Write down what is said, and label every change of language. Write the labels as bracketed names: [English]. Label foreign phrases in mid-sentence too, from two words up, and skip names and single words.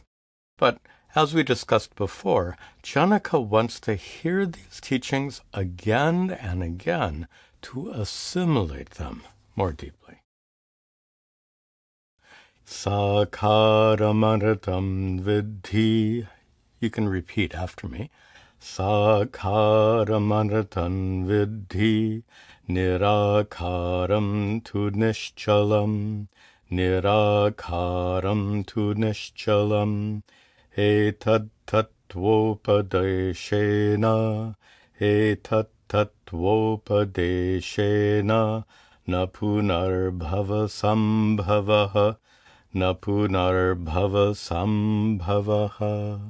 [English] But as we discussed before, Janaka wants to hear these teachings again and again to assimilate them more deeply. [Sanskrit] साकारमनृतं विद्धि. [English] You can repeat after me. [Sanskrit] साकारमनृतं विद्धि, निराकारं तु निश्चलम्, निराकारं तु निश्चलम्. एतत्तत्त्वोपदेशेन, एतत्तत्त्वोपदेशेन, न पुनर्भवसम्भवः, न पुनर्भवसम्भवः.